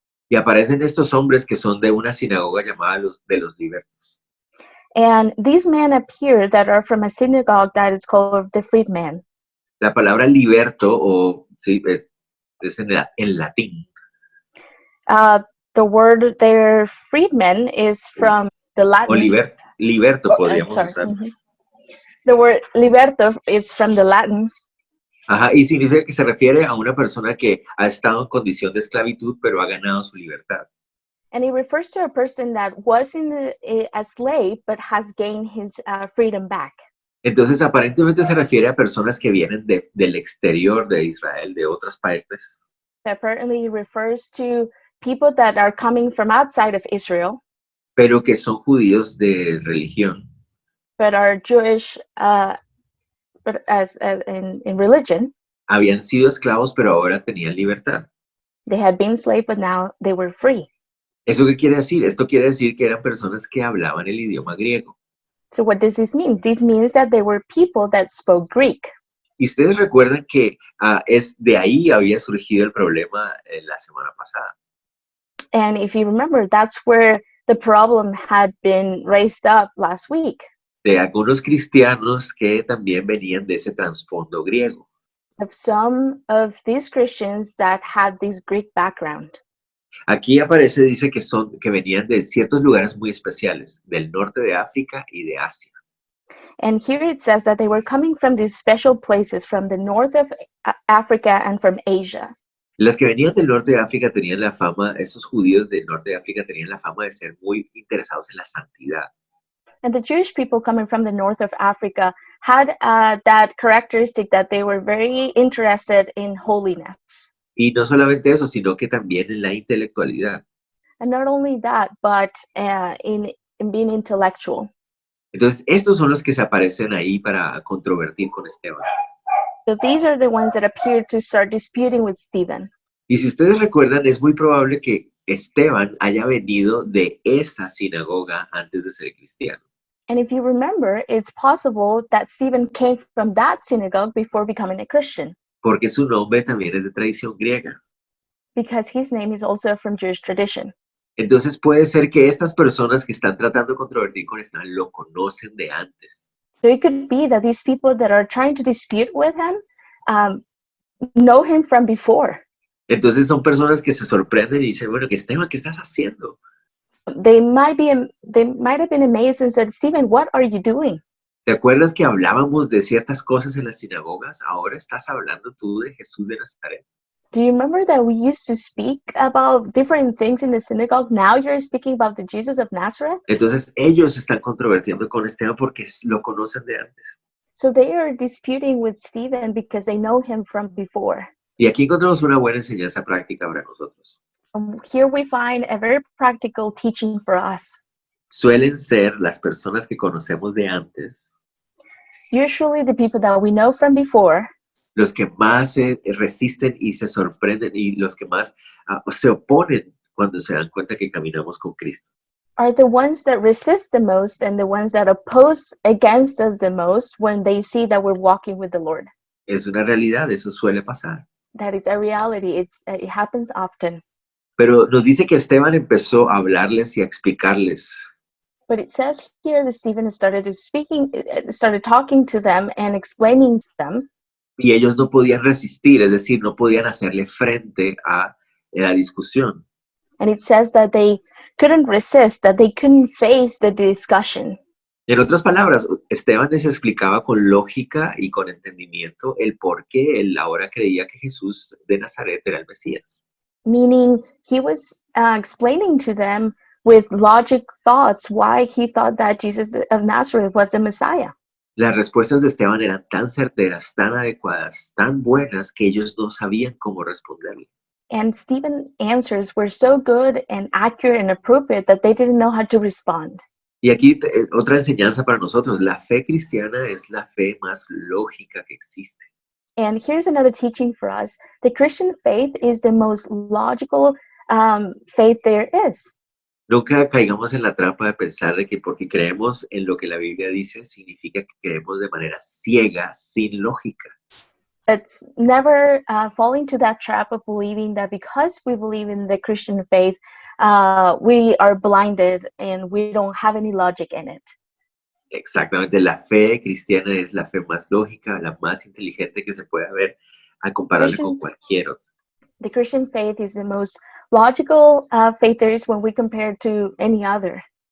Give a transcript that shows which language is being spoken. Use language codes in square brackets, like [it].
[es] Y aparecen estos hombres que son de una sinagoga llamada de los libertos. [en] And these men appear that are from a synagogue that is called the Freedmen. [es] La palabra liberto, o sí, es en latín, [en] The word there, freedmen, is from the [es] o [en] Latin. [es] liberto [en] Oh, [es] podríamos [en] sorry. [es] usar. Mhm. [en] The word liberto is from the Latin, [es] Ajá, y significa que se refiere a una persona que ha estado en condición de esclavitud, pero ha ganado su libertad. [en] and it refers to a person that was a slave but has gained his freedom back. [es] Entonces, aparentemente se refiere a personas que vienen del exterior de Israel, de otras partes, [en] Apparently, it refers to people that are coming from outside of Israel [es] pero que son judíos de religión. [en] but are Jewish, but as in religion. [es] Habían sido esclavos, pero ahora tenían libertad. [en] They had been slave, but now they were free. [es] ¿Eso qué quiere decir? Esto quiere decir que eran personas que hablaban el idioma griego. [en] So what does this mean? This means that they were people that spoke Greek. [es] Y ustedes recuerdan que es de ahí había surgido el problema la semana pasada. [en] And if you remember, that's where the problem had been raised up last week, [es] De algunos cristianos que también venían de ese trasfondo griego. [en] of some of these Christians that had this Greek background. [es] Aquí aparece, dice que venían de ciertos lugares muy especiales, del norte de África y de Asia. [en] And here it says that they were coming from these special places from the north of Africa and from Asia. [es] Los que venían del norte de África tenían la fama, esos judíos del norte de África tenían la fama de ser muy interesados en la santidad. [en] And the Jewish people coming from the north of Africa had that characteristic that they were very interested in holiness. [es] Y no solamente eso, sino que también en la intelectualidad. [en] And not only that, but in being intellectual. [es] Entonces, estos son los que se aparecen ahí para controvertir con Esteban. [en] So these are the ones that appeared to start disputing with Stephen. [es] Y si ustedes recuerdan, es muy probable que Esteban haya venido de esa sinagoga antes de ser cristiano. [en] And if you remember, it's possible that Stephen came from that synagogue before becoming a Christian, [es] Porque su nombre también es de tradición griega. [en] because his name is also from Jewish tradition. [es] Entonces puede ser que estas personas que están tratando de controvertir con Esteban lo conocen de antes. [en] So it could be that these people that are trying to dispute with him know him from before. [es] Entonces son personas que se sorprenden y dicen, bueno, Esteban, ¿qué estás haciendo? [en] They might have been amazed and said, Stephen, what are you doing? [es] ¿Te acuerdas que hablábamos de ciertas cosas en las sinagogas? Ahora estás hablando tú de Jesús de Nazaret. [en] Do you remember that we used to speak about different things in the synagogue? Now you're speaking about the Jesus of Nazareth? [es] Entonces ellos están controvertiendo con Esteban porque lo conocen de antes. [en] So they are disputing with Stephen because they know him from before. [es] Y aquí encontramos una buena enseñanza práctica para nosotros. [en] Here we find a very practical teaching for us. [es] Suelen ser las personas que conocemos de antes [en] Usually the people that we know from before [es] los que más se resisten y se sorprenden y los que más se oponen cuando se dan cuenta que caminamos con Cristo. [en] are the ones that resist the most and the ones that oppose against us the most when they see that we're walking with the Lord. [es] Es una realidad, eso suele pasar. [en] That is a reality. It happens often. [es] Pero nos dice que Esteban empezó a hablarles y a explicarles. [en] But it says here that Stephen started talking to them and explaining to them, [es] Y ellos no podían resistir, es decir, no podían hacerle frente a la discusión. [en] and it says that they couldn't resist, that they couldn't face the discussion. [es] En otras palabras, Esteban les explicaba con lógica y con entendimiento el por qué él ahora creía que Jesús de Nazaret era el Mesías. [en] Meaning he was explaining to them with logic thoughts why he thought that Jesus of Nazareth was the Messiah. [es] Las respuestas de Esteban eran tan certeras, tan adecuadas, tan buenas que ellos no sabían cómo responderle. [en] And Stephen's answers were so good and accurate and appropriate that they didn't know how to respond. [es] Y aquí otra enseñanza para nosotros, la fe cristiana es la fe más lógica que existe. [en] And here's another teaching for us. The Christian faith is the most logical faith there is. [es] Nunca caigamos en la trampa de pensar de que porque creemos en lo que la Biblia dice, significa que creemos de manera ciega, sin lógica. [en] it's never falling to that trap of believing that because we believe in the Christian faith, we are blinded and we don't have any logic in it. [es] Exactamente, la fe cristiana es la fe más lógica, la más inteligente que se puede haber a compararla con cualquier otra. [en] The Christian faith is the most logical faith there is when we compare it to any other.